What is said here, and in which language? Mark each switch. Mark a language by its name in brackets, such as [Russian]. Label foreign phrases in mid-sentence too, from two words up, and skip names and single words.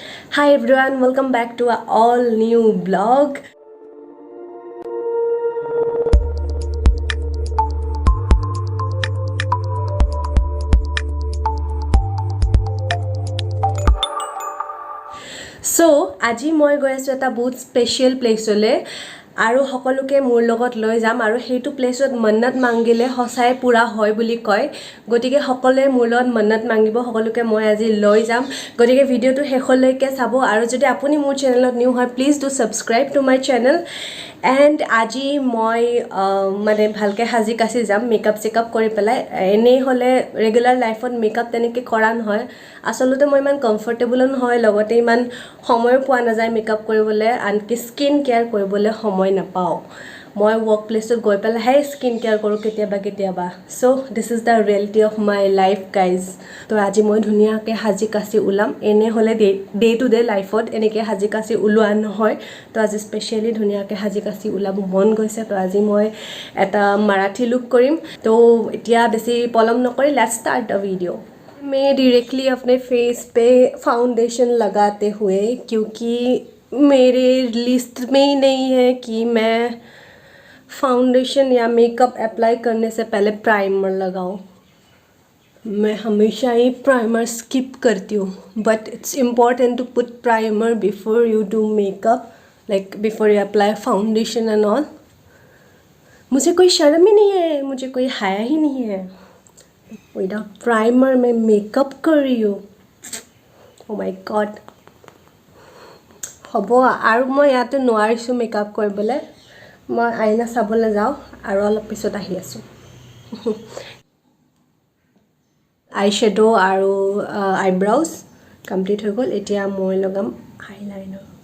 [English] Hi everyone, welcome back to our all new vlog. So, [Assamese] আজি মই গৈ আছো এটা বহুত স্পেশাল প্লেসলে আৰু সকলোকে মোৰ লগত লৈ যাম আৰু সেইটো প্লেসত মন্নত মাঙ্গিলে হসাই পুৰা হয় বুলি কয় গটিকে সকলে মোৰ লগত মন্নত মাঙ্গিব সকলোকে মই আজি লৈ যাম গটিকে ভিডিওটো শেষলৈকে চাব আৰু যদি আপুনি মোৰ চেনেলত নিউ হয় [English] please do subscribe to my channel and [Assamese] আজি মই মানে ভালকে হাজি কাছি যাম মেকআপ চেকআপ কৰি পেলাই এনেই হলে ৰেগুলাৰ লাইফত মেকআপ তেনেকে কৰা নহয় আসলতে মই ইমান কমফৰ্টেবল নহয় লগতে ইমান সময় পোৱা নাযায় মেকআপ কৰিবলৈ আনকি স্কিন কেয়াৰ কৰিবলৈ সময় নাপাওঁ মই ওয়ার্ক প্লেসত গৈ পেলাই হে স্কিন কেয়াৰ কৰো কেতিয়াবা [English] so this is the reality of my life guys [Assamese] তো আজি মই ধুনীয়াকৈ হাজি কাছি ওলাম এনে হলে [English] day to [Assamese] ডে লাইফত এনেকৈ হাজি কাছি ওলোৱা নহয় তো আজি স্পেশালি ধুনীয়াকৈ হাজি কাছি ওলাব মন গৈছে তো আজি মই এটা মাৰাঠী লুক কৰিম তো এতিয়া বেছি পলম নকৰি [English] let's start the video [Hindi] मैं डायरेक्टली अपने फेस पे फाउंडेशन लगाते हुए क्योंकि मेरे लिस्ट में ही नहीं है कि मैं फाउंडेशन या मेकअप अप्लाई करने से पहले प्राइमर लगाऊं मैं हमेशा ही प्राइमर स्किप करती हूँ [English] but it's important to put primer before you do makeup like before you apply foundation and all [Hindi] मुझे कोई शर्म ही नहीं है मुझे कोई हाया ही नहीं है [English] without primer [Hindi] में मेकअप कर रही हूँ [English] oh my God [Assamese] হ'ব আৰু মই ইয়াতে নোৱাৰিছো মেকআপ কৰিবলৈ মই আইনা চাবলৈ যাওঁ আৰু অলপ পিছত আহি আছো আই শ্যাডো আৰু আইব্ৰাউজ কমপ্লিট হৈ গ'ল এতিয়া মই লগাম আইলাইনাৰ